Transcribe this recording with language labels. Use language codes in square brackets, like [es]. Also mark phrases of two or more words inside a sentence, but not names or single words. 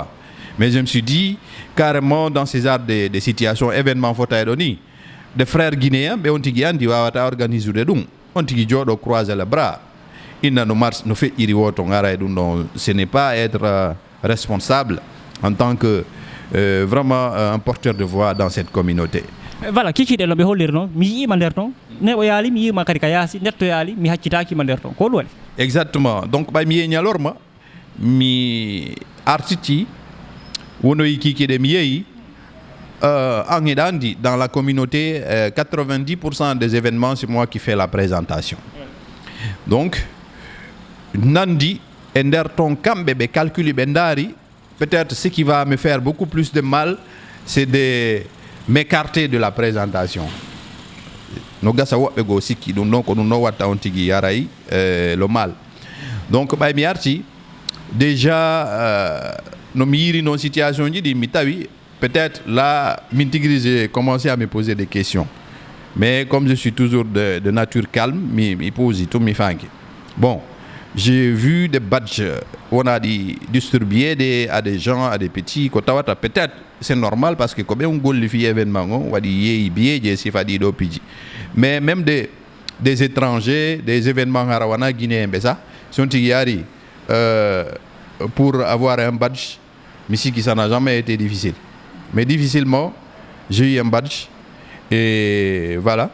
[fr] Mais je me suis dit, carrément, dans ces arts de situations, événements Fotaïdoni, des frères guinéens, on a organisé des dons, on a croisé les bras. Ce n'est pas être responsable en tant que vraiment un porteur de voix dans cette communauté. [ff] voilà kikiɗe no ɓe holliri noon mi yiima nder toon neɗɗo yaali mi yiima kadi ka yaasi neɗɗo yaali mi haccitakima nder toon ko ɗum waɗi [fr] Exactement. Donc, bah, [ff] mi ñalorma, mi artiti, wonoyi kiki mi yeyi, en Edandi, [fr] dans la communauté, 90% des événements, c'est moi qui fais la présentation. Donc, Nandi, Enderton Kambe, calcul Bendari, peut-être ce qui va me faire beaucoup plus de mal, c'est de m'écarter de la présentation. [ff] No gasa woɓɓe goo sikki ɗum ɗon ko ɗum ɗon watta on tigi yaray [fr] le mal. Donc [ff] ɓay mi arti [fr] déjà [ff] no mi yiri noon [fr] situation [ff] ji ɗi mi tawi [fr] peut-être là [ff] min tigui [fr] j'ai commencé à me poser des questions, mais comme je suis toujours de nature calme mi pose tout [ff] mi fanki. [fr] Bon, j'ai vu des badges on a distribués à des gens, à des petits [ff] ko tawata [fr] peut-être c'est normal parce que comme [ff] on golli fi [fr] événement [ff] on wadi yeyi biyeje si fadi do piji. [fr] Mais même des étrangers, des événements harawana guinéens, ça, sont yari pour avoir un badge, mais si ça n'a jamais été difficile. Mais difficilement, j'ai eu un badge et voilà.